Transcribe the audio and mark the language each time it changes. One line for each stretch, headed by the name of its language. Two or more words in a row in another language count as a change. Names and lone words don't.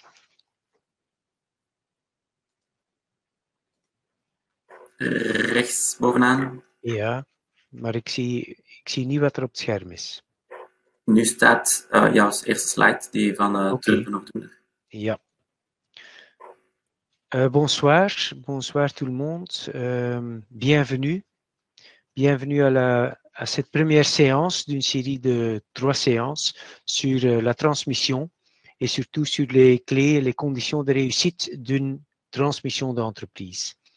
Dutch: Rechts bovenaan. Ja, maar ik zie niet wat er op het scherm is. Nu staat als eerste slide die van Tulpen nog doen. Ja.
French: Bonsoir tout le monde. Bienvenue. Bienvenue à cette première séance d'une série de 3 séances sur la transmission et surtout sur les clés et les conditions de réussite d'une transmission d'entreprise.